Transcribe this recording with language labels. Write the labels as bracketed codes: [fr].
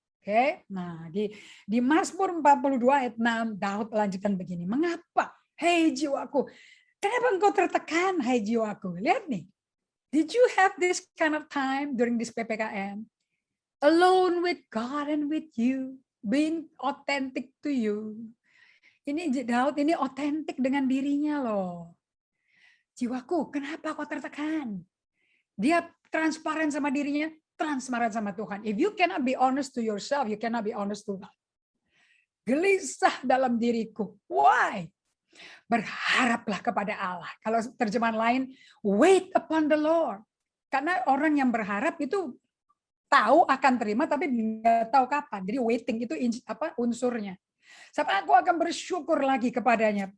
[id] Oke. Nah, di Mazmur 42 ayat 6 Daud lanjutkan begini. Mengapa? Hei jiwaku, kenapa engkau tertekan, hai jiwaku? Lihat nih. [en] Did you have this kind of time during this PPKM? Alone with God and with you, being authentic to you. [id] Ini Daud ini otentik dengan dirinya loh. Jiwaku, kenapa kau tertekan? Dia transparan sama dirinya, transparan sama Tuhan. [en] If you cannot be honest to yourself, you cannot be honest to God. [id] Gelisah dalam diriku. [en] Why? [id] Berharaplah kepada Allah. Kalau terjemahan lain, [en] wait upon the Lord. [id] Karena orang yang berharap itu tahu akan terima, tapi nggak tahu kapan. Jadi waiting itu unsurnya. Sampai aku akan bersyukur lagi kepadanya.